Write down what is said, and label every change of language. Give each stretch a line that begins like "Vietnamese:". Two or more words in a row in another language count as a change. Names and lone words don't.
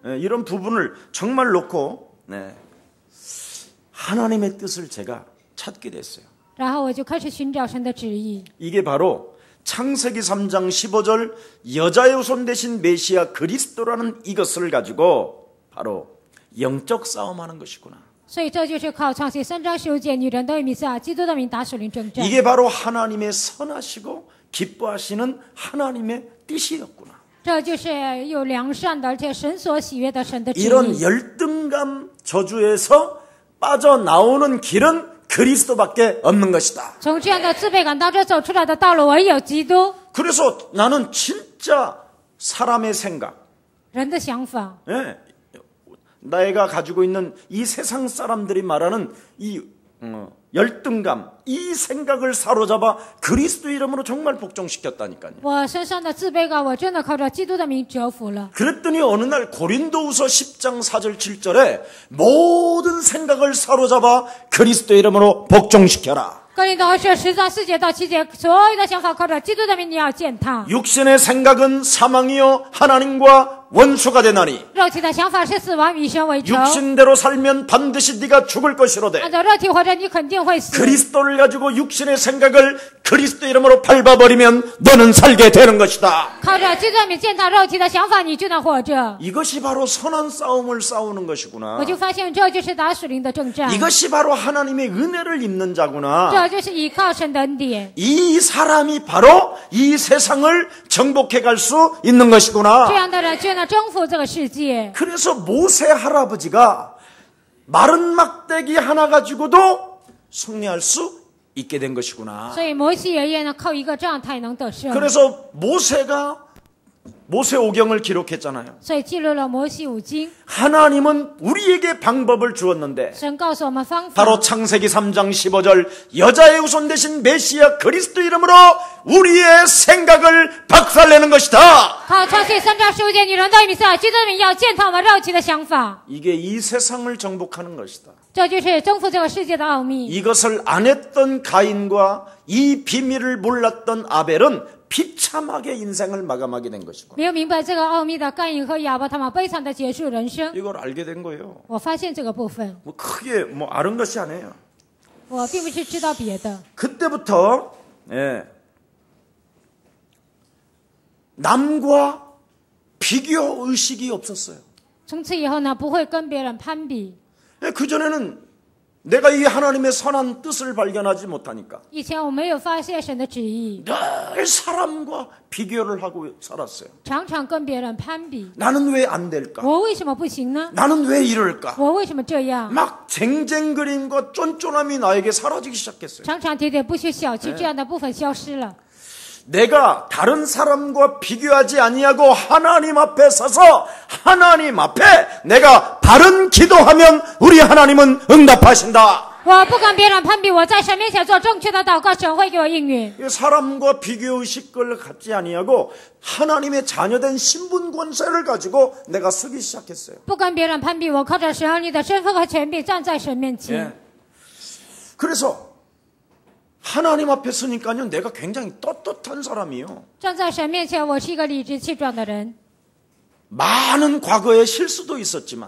Korean: 예, 이런 부분을 정말 놓고 네, 하나님의 뜻을 제가 찾게 됐어요.
Chinese: 然后我就开始寻找神的旨意。
Korean: 이게 바로 창세기 3장 15절 여자의 후손 대신 메시아 그리스도라는 이것을 가지고 바로 영적 싸움하는 것이구나.
Chinese: 所以这就是靠创世3章15节女人的弥赛亚基督的名打属灵征战。
Korean: 이게 바로 하나님의 선하시고 기뻐하시는 하나님의 뜻이었구나.
Chinese: 这就是有良善的，而且神所喜悦的神的旨
Korean: 이런
Chinese: 意。
Korean: 열등감 저주에서 빠져나오는 길은 그리스도밖에 없는 것이다.
Chinese: 从这样的自卑感当中走出来的道路，唯有基督。
Korean: 그래서 나는 진짜 사람의 생각,
Chinese: 人的想法，
Korean: 예, 내가 가지고 있는 이 세상 사람들이 말하는 이 열등감, 이 생각을 사로잡아 그리스도 이름으로 정말 복종시켰다니까요.
Chinese: 我身上的自卑感，我真的靠着基督的名折服了。
Korean: 그랬더니 어느 날 고린도후서 10장 4절 7절에 모든 생각을 사로잡아 그리스도 이름으로 복종시켜라.
Chinese: 哥林多后书10章4节到7节，所有的想法靠着基督的名，你要践踏。
Korean: 육신의 생각은 사망이요 하나님과 원수가 되나니
Chinese: 肉体的想法是死亡，与神为仇。
Korean: 육신대로 살면 반드시 네가 죽을 것이로되
Chinese: 按照肉体活着，你肯定会死。
Korean: 그리스도를 가지고 육신의 생각을 그리스도 이름으로 밟아버리면 너는 살게 되는 것이다.
Chinese: 靠着基督的名践踏肉体的想法，你就能活着。
Korean: 이것이 바로 선한 싸움을 싸우는 것이구나.
Chinese: 我就发现这就是打属灵的征战，
Korean: 이것이 바로 하나님의 은혜를 입는 자구나.
Chinese: 这就是依靠神的恩典。
Korean: 이 사람이 바로 이 세상을 정복해 갈 수 있는
Chinese: 这
Korean: 것이구나.
Chinese: 样的人就能征服这个世界。
Korean: 그래서 모세 할아버지가 마른 막대기 하나 가지고도 승리할 수 있게 된 것이구나.
Chinese: 所以摩西爷爷呢，靠一个这样他也能得胜。
Korean: 그래서 모세오경을 기록했잖아요.
Chinese: 所以记录了摩西五经。
Korean: 하나님은 우리에게 방법을 주었는데
Chinese: 神告诉我们方法，
Korean: 바로 창세기 3장 15절 여자의 후손 대신 메시아 그리스도 이름으로 우리의 생각을 박살내는 것이다.
Chinese: 靠创世3章15节，女人的弥赛亚基督的名要践踏我们肉体的想法，
Korean: 이게 이 세상을 정복하는 것이다.
Chinese: 这就是征服这个世界的奥秘。
Korean: 이것을 안 했던 가인과 이 비밀을 몰랐던 아벨은 비참하게 인생을 마감하게 된 것이고
Chinese: 没有明白这个奥秘的该隐和亚伯，他们悲惨的结束人生。
Korean: 이걸 알게 된 거예요.
Chinese: 我发现这个部分，
Korean: 뭐 크게 뭐 아는 것이 아니에요.
Chinese: 我并不是知道别的。
Korean: 그때부터 예, 남과 비교 의식이 없었어요.
Chinese: 从此以后呢，不会跟别人攀比。
Korean: 그전에는 내가 이 하나님의 선한 뜻을 발견하지 못하니까
Chinese: 以前我没有发现神的旨意，
Korean: 늘 사람과 비교를 하고 살았어요.
Chinese: 常常跟别人攀比。
Korean: 나는 왜 안 될까?
Chinese: 我为什么不行呢？
Korean: 나는 왜 이럴까?
Chinese: 我为什么这样？
Korean: 막 쟁쟁그림과 쫀쫀함이 나에게 사라지기 시작했어요.
Chinese: 常常喋喋不休、小气这样的部分消失了。
Korean: 내가 다른 사람과 비교하지 아니하고 하나님 앞에 서서 하나님 앞에 내가 바른 기도하면 우리 하나님은 응답하신다.
Chinese: 我不跟别人攀比，我在神面前做正确的祷告，神会给我应允。
Korean: 사람과 비교의식을 갖지 아니하고 하나님의 자녀된 신분 권세를 가지고 내가 서기 시작했어요.
Chinese: 不跟别人攀比，我靠着神儿女的身份和权柄站在神面前。
Korean: 예. 그래서 하나님 앞에 서니까요 내가 굉장히 떳떳한 사람이에요.
Chinese: 站在神面前，我是一个理直气壮的人。
Korean: 많은 과거의 실수도 있었지만